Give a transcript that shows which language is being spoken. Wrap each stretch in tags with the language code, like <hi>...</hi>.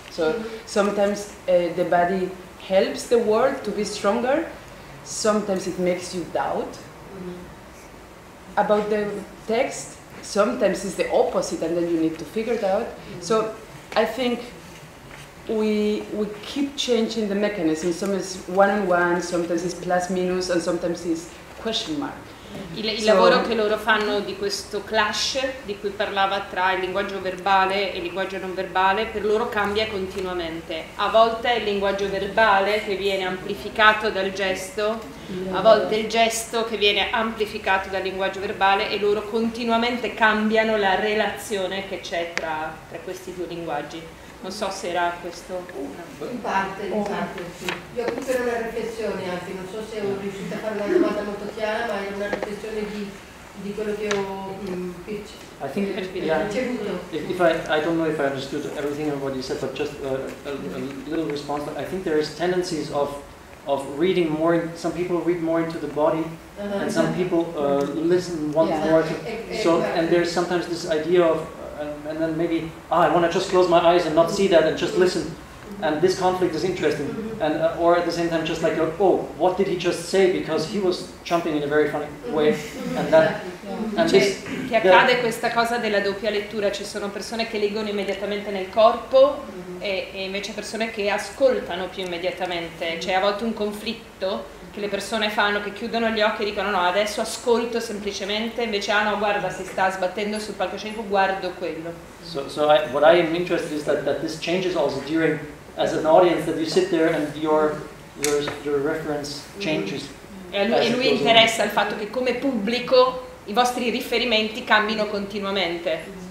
<en>So sometimes the body helps the word to be stronger, sometimes it makes you doubt about the text, sometimes it's the opposite and then you need to figure it out. So I think we keep changing the mechanism. Sometimes it's one-on-one, sometimes it's plus minus, and sometimes it's question mark.</en> <it>Il lavoro che loro fanno di questo clash di cui parlava tra il linguaggio verbale e il linguaggio non verbale, per loro cambia continuamente. A volte è il linguaggio verbale che viene amplificato dal gesto, a volte il gesto che viene amplificato dal linguaggio verbale, e loro continuamente cambiano la relazione che c'è tra questi due linguaggi. Non so se era questo. In parte, sì. Io qui per una riflessione anche, non so se ho riuscito a fare una domanda molto chiara, ma era una riflessione di quello che ho</it> <en>I think, if I don't know if I understood everything of what you said, but just a little response. I think there is tendencies of reading more. Some people read more into the body, and some people listen more. And there's sometimes this idea of. And then maybe, I want to just close my eyes and not see that and just listen. And this conflict is interesting. And or at the same time, just like, oh, what did he just say? Because he was jumping in a very funny way. And that. And</en> <it>che accade questa cosa della doppia lettura. Ci sono persone che leggono immediatamente nel corpo e invece persone che ascoltano più immediatamente. C'è a volte un conflitto che le persone fanno, che chiudono gli occhi e dicono no, adesso ascolto semplicemente, invece no, guarda, si sta sbattendo sul palcoscenico, guardo quello.</it> <en>So what I am interested is that this changes also during, as an audience, that you sit there and your reference changes.</en> <it>E a lui interessa il fatto che come pubblico i vostri riferimenti cambino continuamente.</it>